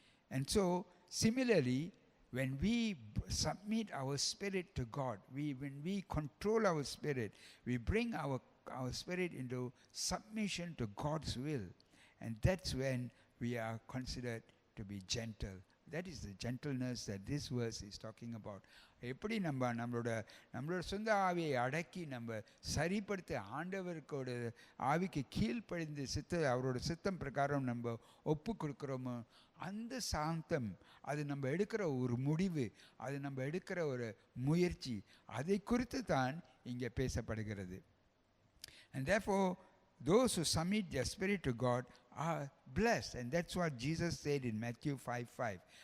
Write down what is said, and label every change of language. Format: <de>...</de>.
<en>And so similarly, when we submit our spirit to God, when we control our spirit, we bring our spirit into submission to God's will, and that's when we are considered to be gentle. That is the gentleness that this verse is talking about.</en> <ta>எப்படி நம்மளோட சொந்த ஆவியை அடக்கி நம்ம சரிப்படுத்த ஆண்டவருக்கோட ஆவிக்கு கீழ்ப்படிந்து அவரோட சித்தம் பிரகாரம் நம்ம ஒப்பு கொடுக்குறோமோ அந்த சாந்தம், அது நம்ம எடுக்கிற ஒரு முடிவு, அது நம்ம எடுக்கிற ஒரு முயற்சி, அதை குறித்து தான் இங்கே பேசப்படுகிறது.</ta> <en>And therefore those who submit their spirit to God are blessed, and that's what Jesus said in Matthew 5:5.</en>